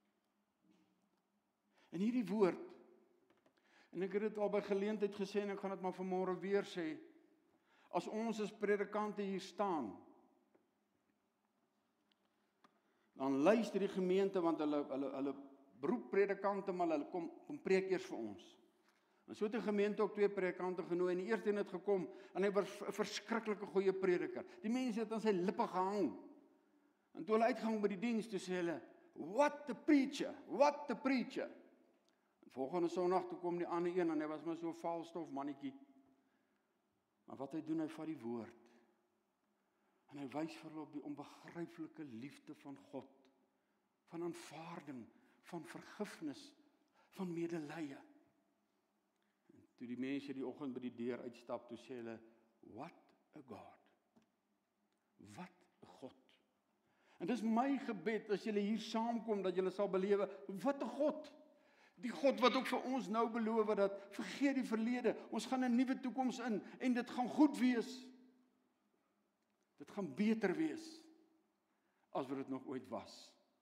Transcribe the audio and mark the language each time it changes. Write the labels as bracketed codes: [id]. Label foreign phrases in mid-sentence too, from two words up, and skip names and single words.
[af] En hierdie woord, en ek het dit al by geleentheid gesê en ek gaan dit maar vanmôre weer sê, as ons as predikante hier staan, dan luister die gemeente, want hulle beroep predikante, maar hulle kom preek eers vir ons. En so het die gemeente ook 2 predikante genooi, en die eerste een het gekom, en hy was 'n verskriklike goeie prediker. Die mense het aan sy lippe gehang. En toe hulle uitgang by die diens, toe sê hulle, [en] what the preacher, what the preacher. [af] En Volgende Sondag toe kom die ander een en hy was maar so 'n valstof mannetjie. Maar wat hy doen, hy vat die woord. En hy wys vir hulle op die onbegryplike liefde van God, van aanvaarding, van vergifnis, van medelee. En toe die mense die oggend by die deur uitstap, toe sê hulle, [en] what a God. [af] Wat 'n God. En dis my gebed as julle hier saamkom dat julle sal belewe, wat 'n God. Die God wat ook vir ons nou beloof dat vergeet die verlede, ons gaan 'n nuwe toekoms in en dit gaan goed wees. Dit gaan beter wees as wat dit nog ooit was.